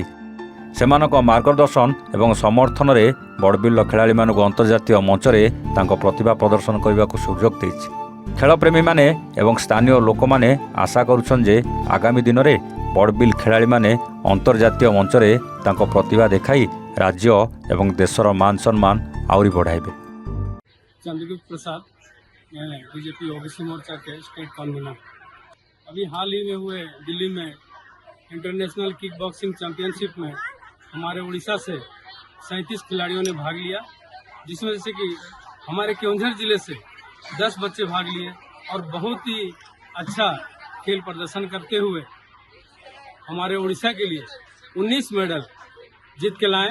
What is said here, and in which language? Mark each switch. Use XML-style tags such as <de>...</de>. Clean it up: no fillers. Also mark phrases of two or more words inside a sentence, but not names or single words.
<or>ସେମାନଙ୍କ ମାର୍ଗଦର୍ଶନ ଏବଂ ସମର୍ଥନରେ ବଡ଼ବିଲ୍ର ଖେଳାଳିମାନଙ୍କୁ ଅନ୍ତର୍ଜାତୀୟ ମଞ୍ଚରେ ତାଙ୍କ ପ୍ରତିଭା ପ୍ରଦର୍ଶନ କରିବାକୁ ସୁଯୋଗ ଦେଇଛି। ଖେଳପ୍ରେମୀମାନେ ଏବଂ ସ୍ଥାନୀୟ ଲୋକମାନେ ଆଶା କରୁଛନ୍ତି ଯେ ଆଗାମୀ ଦିନରେ ବଡ଼ବିଲ୍ ଖେଳାଳିମାନେ ଅନ୍ତର୍ଜାତୀୟ ମଞ୍ଚରେ ତାଙ୍କ ପ୍ରତିଭା ଦେଖାଇ ରାଜ୍ୟ ଏବଂ ଦେଶର ମାନ ସମ୍ମାନ ଆହୁରି ବଢ଼ାଇବେ।</or> <hi>चंद्रगुप्त प्रसाद, मैं बीजेपी ओबीसी मोर्चा के</hi> <en>state convener.</en> <hi>अभी हाल ही में हुए दिल्ली में</hi> <en>International Kick Boxing Championship</en> <hi>में हमारे उड़ीसा से 37 खिलाड़ियों ने भाग लिया, जिसमें से कि हमारे केवंझर जिले से 10 बच्चे भाग लिए और बहुत ही अच्छा खेल प्रदर्शन करते हुए हमारे उड़ीसा के लिए 19 मेडल जीत के लाए।</hi>